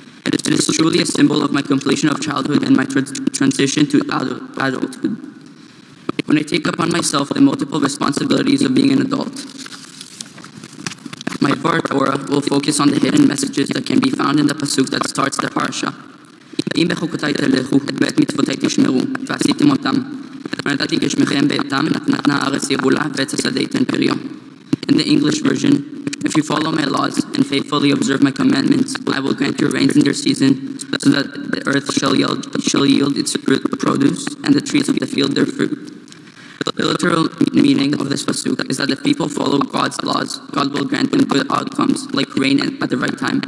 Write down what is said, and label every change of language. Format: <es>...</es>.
<en>It is truly a symbol of my completion of childhood and my transition to adulthood, when I take upon myself the multiple responsibilities of being an adult. My Devar Torah will focus on the hidden messages that can be found in the pasuk that starts the parasha.</en> <he>אם בחוקותי תלכו, ואת מצוותי תשמרו, ועשיתם אותם, ונתתי גשמכם בעתם, נתנה הארץ יבולה, ועץ השדה ייתן פריו.</he> <en>In the English version, if you follow my laws and faithfully observe my commandments, I will grant your rains in their season, so that the earth shall yield its produce, and the trees of the field their fruit. The literal meaning of this pasuk is that if people follow God's laws, God will grant them good outcomes, like rain at the right time.</en>